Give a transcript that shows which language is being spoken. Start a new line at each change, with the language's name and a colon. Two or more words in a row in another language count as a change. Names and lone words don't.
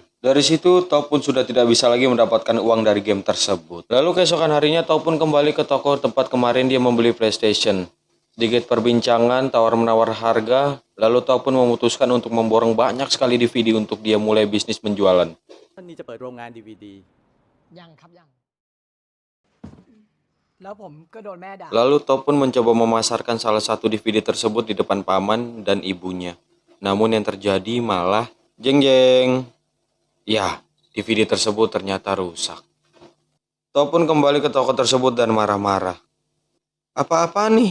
Indonesian: Dari situ, Top pun sudah tidak bisa lagi mendapatkan uang dari game tersebut. Lalu keesokan harinya, Top pun kembali ke toko tempat kemarin dia membeli PlayStation. Sedikit perbincangan, tawar-menawar harga, lalu Top pun memutuskan untuk memborong banyak sekali DVD untuk dia mulai bisnis penjualan.
Thai: นี่จะเปิดโรงงาน DVD ยังครับยัง แล้วผมก็โดนแม่ด่า
Indonesian: Lalu Top pun mencoba memasarkan salah satu DVD tersebut di depan paman dan ibunya. Namun yang terjadi malah jeng jeng. Ya, DVD tersebut ternyata rusak. Top pun kembali ke toko tersebut dan marah-marah. Apa-apa nih?